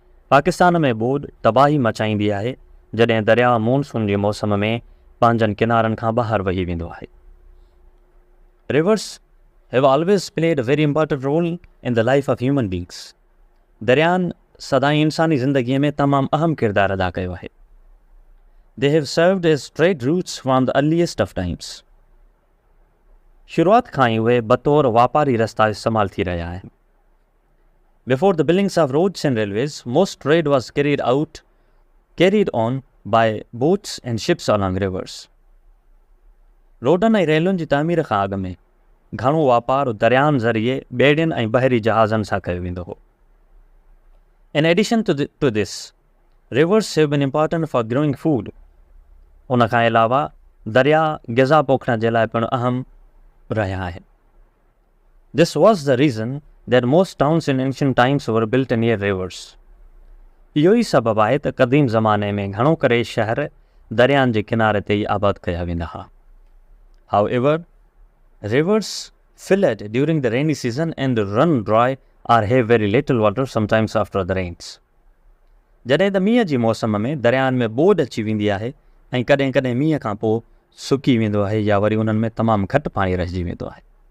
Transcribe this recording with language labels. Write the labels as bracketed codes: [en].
[sd] पाकिस्तान में ॿोॾ तबाही मचाईंदी आहे जॾहिं दरिया मॉनसून जे मौसम में पंहिंजनि किनारनि खां ॿाहिरि वही वेंदो आहे. [en] Rivers have always played a very important role in the life of human beings. [sd] दरियान सदाई इंसानी ज़िंदगीअ में तमामु अहम किरदारु अदा कयो आहे. [en] They have served as trade routes from the earliest of times. [sd] शुरूआत खां ई उहे बतौर वापारी रस्ता इस्तेमालु थी रहिया आहिनि. [en] Before the buildings of roads and railways, most trade was carried on by boats and ships along rivers. [sd] रोडनि ऐं रेलुनि जी तामीर खां अॻु में घणो वापारु दरियाहनि ज़रिए ॿेड़ियुनि ऐं बहरी जहाज़नि सां कयो वेंदो हो. [en] In addition to this, rivers have been important for growing food. [sd] उन खां अलावा दरिया ग़िज़ा पोखण जे लाइ पिणु अहम रहिया आहिनि. [en] This was the reason that most towns in ancient times were built near rivers. [sd] इहो ई सबबु आहे त क़दीम ज़माने में घणो करे शहर दरियाहनि जे किनारे ते ई आबाद कया वेंदा हुआ. [en] However, rivers flood during the rainy season and run dry or have very little water sometimes after the rains. [sd] जॾहिं त मींहं जी मौसम में दरियाहनि में ॿोॾ अची वेंदी आहे ऐं कॾहिं कॾहिं मींहं खां पोइ सुकी वेंदो आहे या वरी उन्हनि में तमामु घटि पाणी रहिजी वेंदो आहे.